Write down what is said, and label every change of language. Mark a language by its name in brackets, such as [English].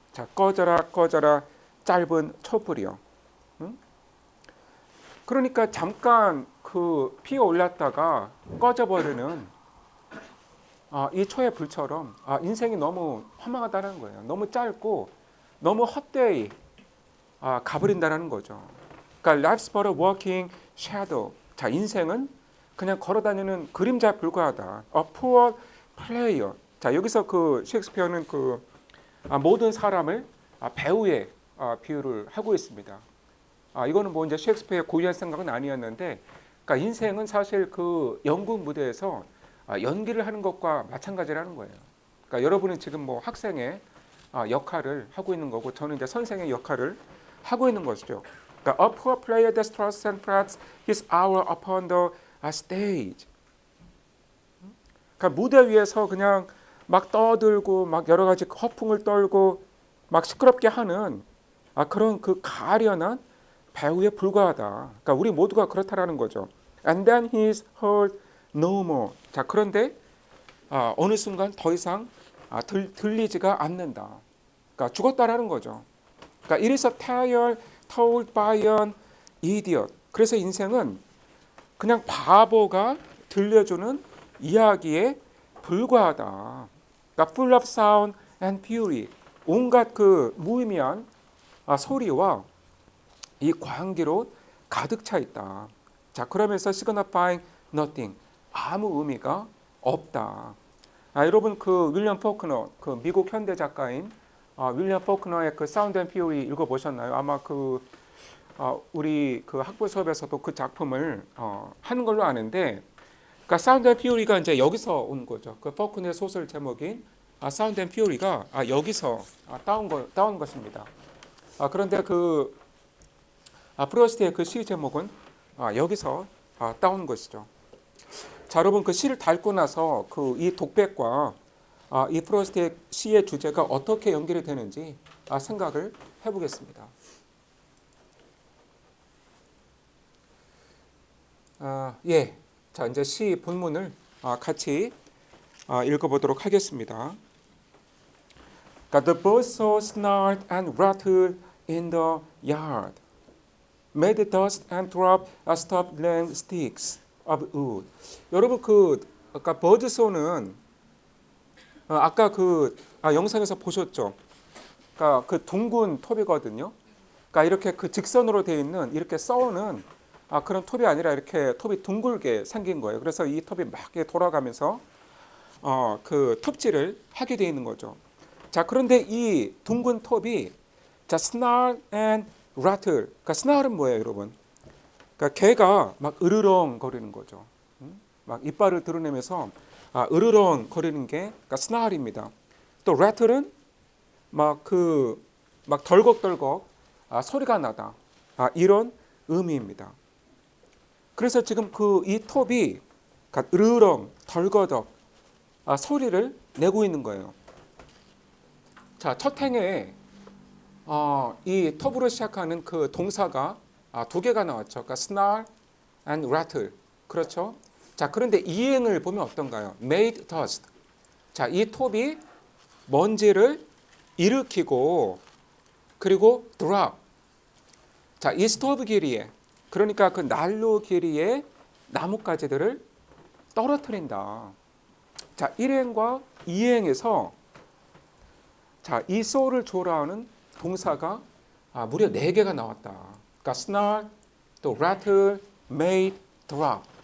[Korean] 자, 꺼져라, 꺼져라, 짧은 촛불이요. 응? 그러니까 잠깐 그 피어 올랐다가 꺼져버리는 이 초의 불처럼 인생이 너무 허망하다는 거예요. 너무 짧고 너무 헛되이 가버린다는 거죠. 그러니까 [English] life's but a walking shadow. [Korean] 자, 인생은 그냥 걸어다니는 그림자에 불과하다. [English] A poor player. [Korean] 자, 여기서 그 셰익스피어는 그 모든 사람을 배우에 비유를 하고 있습니다. 이거는 뭐 이제 셰익스피어의 고유한 생각은 아니었는데, 그러니까 인생은 사실 그 연극 무대에서 연기를 하는 것과 마찬가지라는 거예요. 그러니까 여러분은 지금 뭐 학생의 역할을 하고 있는 거고, 저는 이제 선생의 역할을 하고 있는 것이죠. 그러니까 [English] a poor player that struts and frets his hour upon the stage. [Korean] 그러니까 무대 위에서 그냥 막 떠들고 막 여러 가지 허풍을 떨고 막 시끄럽게 하는 그런 그 가련한 배우에 불과하다. 그러니까 우리 모두가 그렇다라는 거죠. [English] And then he is heard no more. [Korean] 자, 그런데 어느 순간 더 이상 들리지가 않는다. 그러니까 죽었다라는 거죠. 그러니까 [English] it is a tale told by an idiot. [Korean] 그래서 인생은 그냥 바보가 들려주는 이야기에 불과하다. 그러니까 [English] full of sound and fury. [Korean] 온갖 그 무의미한 소리와 이 광기로 가득 차 있다. 자, 그러면서 [English] signifying nothing. [Korean] 아무 의미가 없다. 여러분 그 윌리엄 포크너, 그 미국 현대 작가인 윌리엄 포크너의 그 사운드 앤 퓨리 읽어보셨나요? 아마 그 우리 그 학부 수업에서도 그 작품을 하는 걸로 아는데, 그러니까 사운드 앤 퓨리가 이제 여기서 온 거죠. 그 포크너의 소설 제목인 사운드 앤 퓨리가 여기서 따온 것입니다. 그런데 그 프로스트의 그 시 제목은 여기서 따온 것이죠. 자, 여러분 그 시를 닳고 나서 그 이 독백과 이 프로스트의 시의 주제가 어떻게 연결이 되는지 생각을 해보겠습니다. 예, 자 이제 시 본문을 같이 읽어보도록 하겠습니다. [English] The birds so snarled and rattled in the yard, made dust and dropped stubborn sticks of wood. [Korean] 여러분 그 아까 버드소는 아까 그 영상에서 보셨죠? 그러니까 그 둥근 톱이거든요. 그러니까 이렇게 그 직선으로 되어 있는 이렇게 써오는 그런 톱이 아니라 이렇게 톱이 둥글게 생긴 거예요. 그래서 이 톱이 막 돌아가면서 그 톱질을 하게 되어 있는 거죠. 자, 그런데 이 둥근 톱이 자, [English] snarl and rattle. [Korean] 그러니까 snarl은 뭐예요, 여러분? 그러니까 개가 막 으르렁 거리는 거죠. 막 이빨을 드러내면서 으르렁 거리는 게 그러니까 snarl입니다. 또 rattle은 막 덜컥덜컥 소리가 나다. 이런 의미입니다. 그래서 지금 그 이 톱이 으르렁 덜거덕 소리를 내고 있는 거예요. 자, 첫 행에 이 톱으로 시작하는 그 동사가 두 개가 나왔죠. 그러니까 [English] snarl and rattle. [Korean] 그렇죠? 자, 그런데 이행을 보면 어떤가요? [English] made dust. [Korean] 자, 이 톱이 먼지를 일으키고 그리고 drop. 자, 이 스토브 길이에 그러니까 그 난로 길이에 나뭇가지들을 떨어뜨린다. 자, 1행과 2행에서 자, 이 so를 조라하는 동사가 무려 4개가 나왔다. 그러니까 [English] snarl, [Korean] 또 [English] rattle, made, drop.